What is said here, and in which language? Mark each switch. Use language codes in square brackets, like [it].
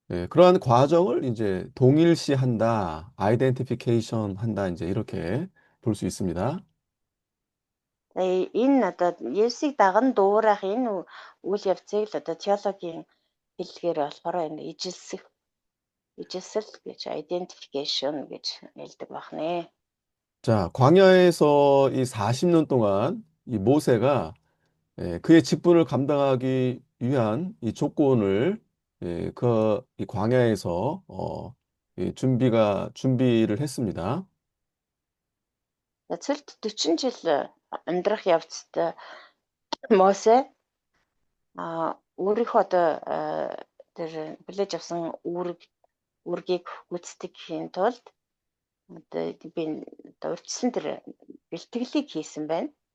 [ko] 그러한 과정을 이제 동일시한다, 아이덴티피케이션 한다, 이제 이렇게 볼 수 있습니다. [mn] Энэ одоо Есүсийг даган дуурайх энэ үйл явцыг л одоо теологийн хэллэгээр болохоор энэ ижилсэл гэж identification гэж хэлдэг байна. [ko] 자, 광야에서 이 40년 동안 이 모세가 그의 직분을 감당하기 위한 이 조건을 이 광야에서 이 준비를 했습니다. [mn] Цэлд 40 жил амьдрах явцад Мосе өөрийнхөө одоо тэр хүлээж авсан үүргийг гүйцэтгэхийн тулд одоо би урьдчилан тэр бэлтгэлийг хийсэн байна.